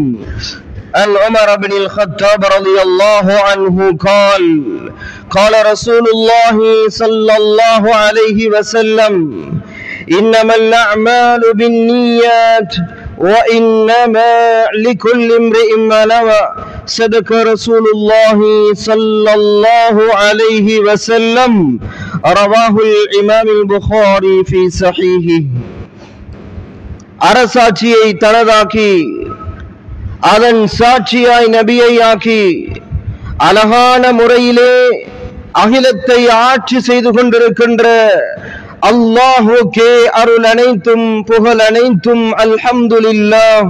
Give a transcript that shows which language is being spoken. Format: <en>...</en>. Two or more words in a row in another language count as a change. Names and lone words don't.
<ar>عن عمر بن الخطاب رضي الله عنه قال قال رسول الله صلى الله عليه وسلم إنما الأعمال بالنيات وإنما لكل امرئ ما نوى. صدق رسول الله صلى الله عليه وسلم. رواه الإمام البخاري في صحيحه.</ar> <ta>அரசாட்சியை தனதாக்கி அதன் சாட்சியாய் நபியை ஆக்கி அழகான முறையிலே அகிலத்தை ஆட்சி செய்து கொண்டிருக்கின்ற அல்லாஹ்வுக்கே அருள் அனைத்தும் புகழ் அனைத்தும் அல்ஹம்துலில்லாஹ்.</ta>